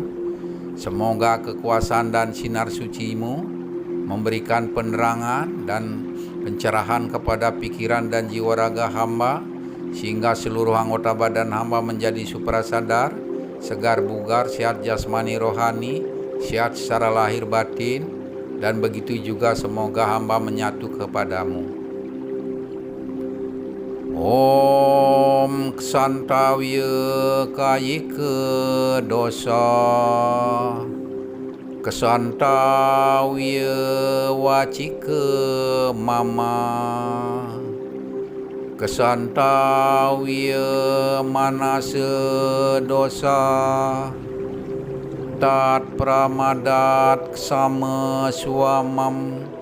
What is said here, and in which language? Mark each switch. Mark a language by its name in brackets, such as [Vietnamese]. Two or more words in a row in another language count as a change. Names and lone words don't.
[Indonesian] Semoga kekuasaan dan sinar suci-Mu memberikan penerangan dan pencerahan kepada pikiran dan jiwa raga hamba, sehingga seluruh anggota badan hamba menjadi suprasadar, segar bugar, sehat jasmani rohani, sehat secara lahir batin, dan begitu juga semoga hamba menyatu kepadamu. [Sanskrit] ॐ क्षन्तव्य कायिक दोष क्षन्तव्य वाचिक मम क्षन्तव्य मानसे दोष, तत् प्रमादात् सम स्वामम्.